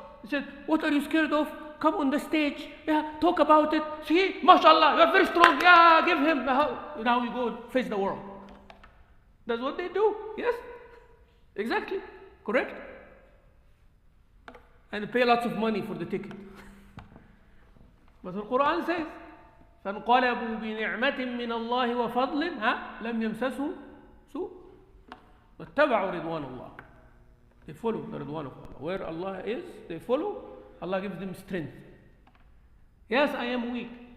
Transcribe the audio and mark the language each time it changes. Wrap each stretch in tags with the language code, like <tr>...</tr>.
<en>He said, what are you scared of? Come on the stage. Yeah, talk about it. See? MashaAllah, you are very strong. Yeah, give him. Now you go face the world. That's what they do. Yes? Exactly. Correct? And pay lots of money for the ticket. But the Quran says,</en> <ar>فَانْقَلَبُوا بِنِعْمَةٍ مِّنَ اللَّهِ وَفَضْلٍ لَمْ يَمْسَسْهُمْ سُوءٌ وَاتَّبَعُوا رِضْوَانَ اللَّهِ.</ar> <en>They follow the Ridwan of Allah. Where Allah is, they follow. Allah gives them strength. Yes, I am weak.</en>